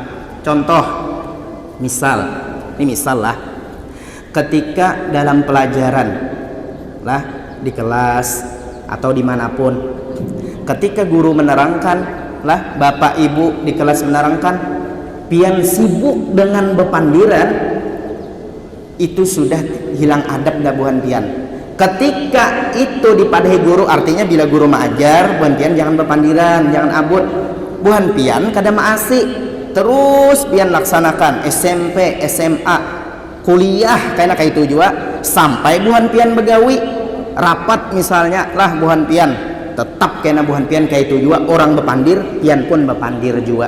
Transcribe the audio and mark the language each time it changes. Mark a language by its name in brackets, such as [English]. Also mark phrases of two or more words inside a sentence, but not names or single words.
[Indonesian] Contoh misal, ini misal lah, ketika dalam pelajaran lah di kelas atau dimanapun, ketika guru menerangkan lah, bapak ibu di kelas menerangkan, [Banjar] pian sibuk dengan bepandiran, itu sudah hilang adab dabuhan pian. Ketika itu dipadahi guru, artinya bila guru mengajar buhan pian jangan bepandiran, jangan abut. Buhan pian kada maasi, terus pian laksanakan SMP, SMA, kuliah kayak itu juga, sampai buhan pian begawi rapat misalnya lah buhan pian tetap kena buhan pian kayak itu juga, orang bepandir pian pun bepandir juga.